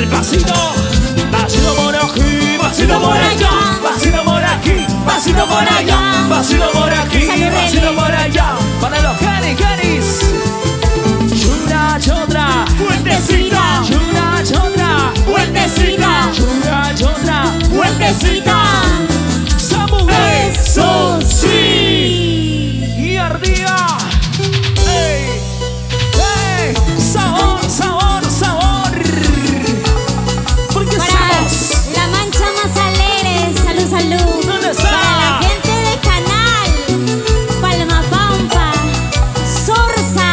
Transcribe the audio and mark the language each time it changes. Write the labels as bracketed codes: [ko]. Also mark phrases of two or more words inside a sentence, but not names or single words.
[es] pasito. Pasito por aquí, pasito por allá. Pasito por aquí, pasito por allá. Pasito por aquí, pasito por allá. Para los canis. Chura, chodra. Fuertecita. Chura, chodra. Fuertecita. Chura, chodra. Fuertecita. Samu. Eso sí. Y arriba. ¡Ey! ¡Ey! Sabor, sabor, sabor. Porque Para somos. la mancha más alegre, salud, salud. ¿Dónde está? Para la gente de Canal, Palma Pampa, Sorsa,